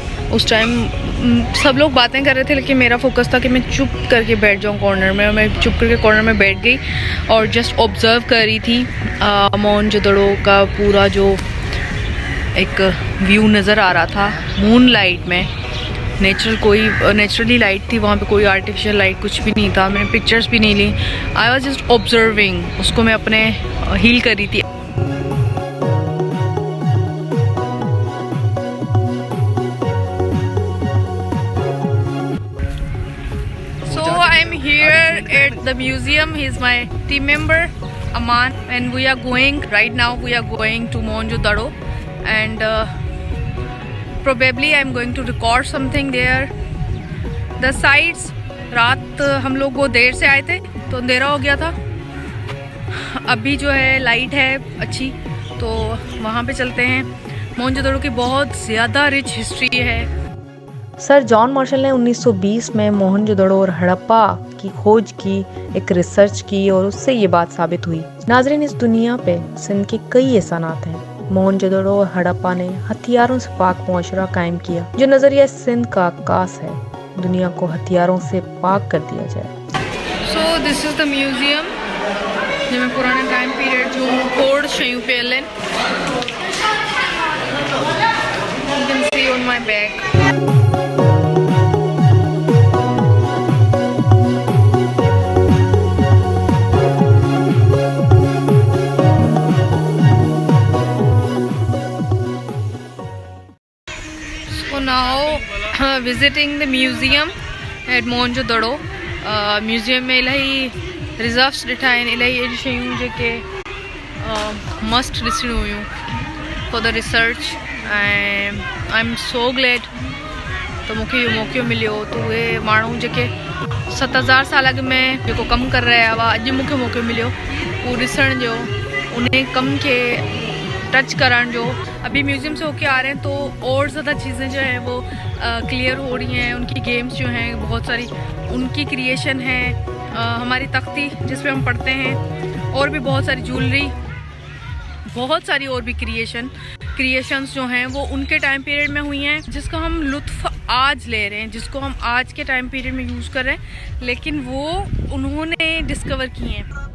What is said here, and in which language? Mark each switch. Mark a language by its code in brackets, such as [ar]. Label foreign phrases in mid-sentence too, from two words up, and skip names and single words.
[ur] اس ٹائم سب لوگ باتیں کر رہے تھے، لیکن میرا فوکس تھا کہ میں چپ کر کے بیٹھ جاؤں کارنر میں، اور میں چپ کر کے کارنر میں بیٹھ گئی اور [en] just observe [ur] کر رہی تھی موہنجو داڑو کا پورا جو ایک ویو نظر آ رہا تھا [en] moon light [ur] میں. نیچرلی لائٹ تھی وہاں پہ، کوئی [en] artificial light [ur] کچھ بھی نہیں تھا. میں نے پکچرز بھی نہیں لی, [en] I was just observing, [ur] اس کو میں اپنے ہیل کر رہی تھی. [en] So I am here at the museum. He is my team member Aman, and we are going right now. We are going to Mohenjo-daro, and probably I am going to record something there. The sights, [ur] رات ہم لوگ وہ دیر سے آئے تھے تو اندھیرا ہو گیا تھا. ابھی جو ہے لائٹ ہے اچھی، تو وہاں پہ چلتے ہیں. موہنجو داڑو کی بہت زیادہ [en] rich history [ur] ہے. سر جان مارشل نے 1920 میں موہنجو داڑو اور ہڑپہ کی کھوج کی، ایک ریسرچ کی، اور اس سے یہ بات ثابت ہوئی. ناظرین، اس دنیا پہ سندھ کے کئی احسانات ہیں. موہنجو داڑو اور ہڑپہ نے ہتھیاروں سے پاک معاشرہ قائم کیا. جو نظریہ سندھ کا آکاش ہے، دنیا کو ہتھیاروں سے پاک کر دیا جائے. [en] So this is the museum, [ur] جس میں پرانے [en] time period [sd] जो खोड़ शयूं पियल आहिनि। [en] You can see on my back. So now visiting the museum at Mohenjo-daro. [sd] म्यूज़ियम में इलाही रिजर्व्स ॾिठा आहिनि, इलाही अहिड़ी शयूं जेके मस्ट ॾिसणियूं हुयूं [en] for the research. [sd] ऐं [en] I am so glad [sd] त मूंखे इहो मौक़ो मिलियो। त उहे माण्हू जेके 7000 साल अॻु में जेको कमु करे रहिया हुआ, अॼु मूंखे मौक़ो मिलियो उहो ॾिसण जो, उन कम के टच करण जो। [ur] ابھی میوزیم سے ہو کے آ رہے ہیں تو اور زیادہ چیزیں جو ہیں وہ کلیئر ہو رہی ہیں. ان کی گیمز جو ہیں بہت ساری ان کی کریئیشن ہے، ہماری تختی جس پہ ہم پڑھتے ہیں، اور بھی بہت ساری جیولری، بہت ساری اور بھی کریئیشنز جو ہیں وہ ان کے [en] time period [ur] میں ہوئی ہیں، جس کا ہم لطف آج لے رہے ہیں، جس کو ہم آج کے [en] time period [ur] میں یوز کر رہے ہیں، لیکن وہ انہوں نے ڈسکور کی ہیں.